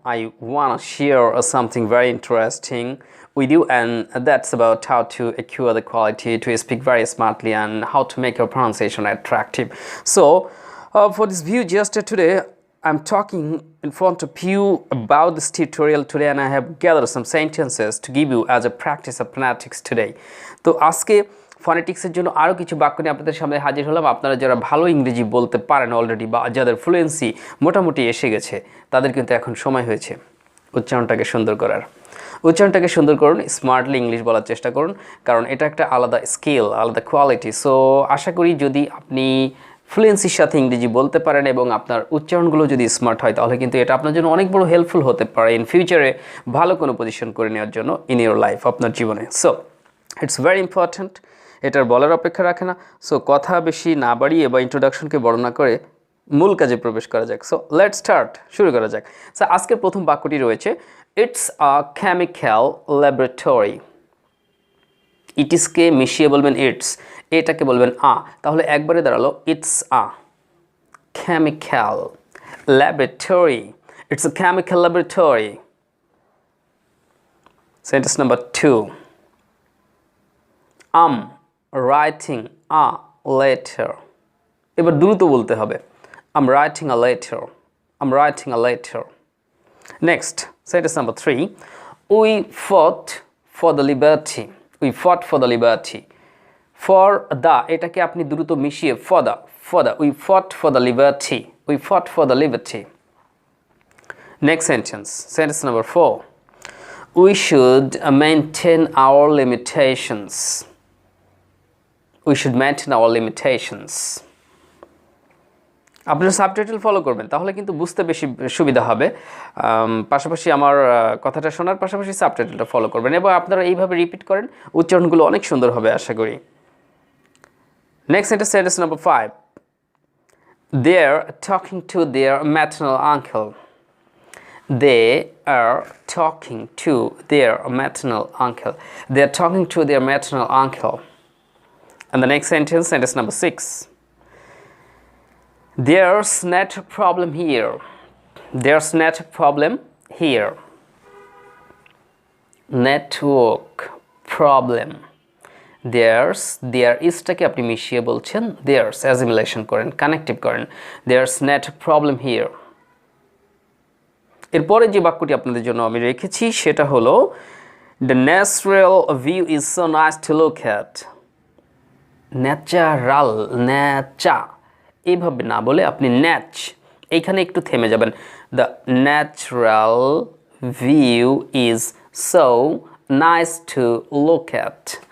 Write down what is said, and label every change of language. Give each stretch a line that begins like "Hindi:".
English: I want to share something very interesting with you, and that's about how to acquire the quality to speak very smartly and how to make your pronunciation attractive. So for this view, just today I'm talking in front of you about this tutorial today, and I have gathered some sentences to give you as a practice of phonetics today.
Bangla: তো আজকে ফনেটিক্সের জন্য আরও কিছু বাক্য নিয়ে আপনাদের সামনে হাজির হলাম। আপনারা যারা ভালো ইংরেজি বলতে পারেন অলরেডি বা যাদের ফ্লুয়েন্সি মোটামুটি এসে গেছে, তাদের কিন্তু এখন সময় হয়েছে উচ্চারণটাকে সুন্দর করার। উচ্চারণটাকে সুন্দর করুন, স্মার্টলি ইংলিশ বলার চেষ্টা করুন, কারণ এটা একটা আলাদা স্কিল, আলাদা কোয়ালিটি। সো আশা করি যদি আপনি ফ্লুয়েন্সির সাথে ইংরেজি বলতে পারেন এবং আপনার উচ্চারণগুলো যদি স্মার্ট হয়, তাহলে কিন্তু এটা আপনার জন্য অনেক বড় হেল্পফুল হতে পারে ইন ফিউচারে ভালো কোনো পজিশন করে নেওয়ার জন্য
English: in your life,
Bangla: আপনার জীবনে।
English: so it's very important,
Bangla: এটার বলার অপেক্ষা রাখে না। সো কথা বেশি না বাড়িয়ে বা ইন্ট্রোডাকশনকে বড় না করে মূল কাজে প্রবেশ করা যাক।
English: so let's start,
Bangla: শুরু করা যাক।
English: so
Bangla: আজকের প্রথম বাক্যটি রয়েছে,
English: It's a chemical laboratory.
Bangla: ইটিসকে মিশিয়ে বলবেন ইটস, এটাকে বলবেন আ, তাহলে একবারে দাঁড়ালো
English: It's a chemical laboratory. It's a chemical laboratory. Sentence number 2, writing a letter.
Bangla: এবার দ্রুত বলতে হবে,
English: I'm writing a letter. I'm writing a letter. Next, sentence number 3, we fought for the liberty. We fought for the liberty. For the,
Bangla: এটাকে আপনি দ্রুত মিশিয়ে
English: for the, we fought for the liberty. We fought for the liberty. Next sentence, sentence number 4, we should maintain our limitations. We should maintain our limitations.
Bangla: আপনারা subtitle follow করবেন, তাহলে কিন্তু বুঝতে বেশি সুবিধা হবে। পাশাপাশি আমার কথাটা শোনার পাশাপাশি সাবটাইটেলটা ফলো করবেন এবং আপনারা এইভাবে রিপিট করেন, উচ্চারণগুলো অনেক সুন্দর হবে আশা করি।
English: Next sentence number 5, they are talking to their maternal uncle. They are talking to their maternal uncle. They are talking to their maternal uncle. And the next sentence number 6, there's not a problem here. There's not a problem here. Network problem. There is
Bangla: টাকে আপনি মিশিয়ে বলছেন
English: there's, assimilation করেন, connective করেন, there's not a problem here.
Bangla: এরপরে যে বাক্যটি আপনাদের জন্য আমি রেখেছি সেটা হলো,
English: the natural view is so nice to look at.
Bangla: Natural, ন্যাচা এইভাবে না বলে আপনি ন্যাচ, এইখানে একটু থেমে যাবেন।
English: The natural view is so nice to look at.